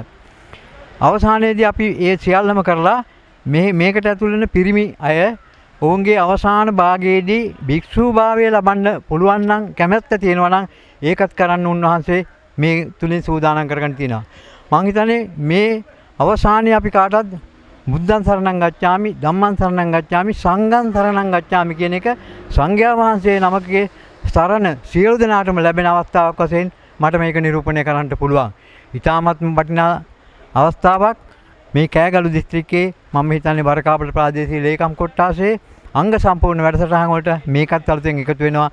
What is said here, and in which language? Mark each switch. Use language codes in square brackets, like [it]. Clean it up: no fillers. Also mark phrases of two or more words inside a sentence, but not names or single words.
[si] අවසානයේදී අපි ඒ සියල්ලම කරලා මේකට ඇතුළු වෙන පිරිමි අය ඔවුන්ගේ අවසාන භාගයේදී භික්ෂුභාවය ලබන්න පුළුවන් නම් කැමැත්ත තියෙනවා නම් ඒකත් කරන්න උන්වහන්සේ මේ තුලින් සූදානම් කරගෙන තියෙනවා. මම හිතන්නේ මේ අවසානයේ අපි කාටවත් [pi] බුද්ධං සරණං ගච්ඡාමි ධම්මං සරණං ගච්ඡාමි සංඝං සරණං ගච්ඡාමි [si] කියන එක සංඝයා වහන්සේ නමකගේ සරණ සියලු දෙනාටම ලැබෙන අවස්ථාවක් වශයෙන් මට මේක නිරූපණය කරන්න පුළුවන්. ඊටාත්ම වටිනා අවස්ථාවක්. මේ කෑගලු දිස්ත්‍රික්කයේ මම හිතන්නේ වරකාපල ප්‍රාදේශීය ලේකම් කොට්ටාසේ අංග සම්පූර්ණ වැඩසටහන් වලට මේකත් අලුතෙන් එකතු වෙනවා.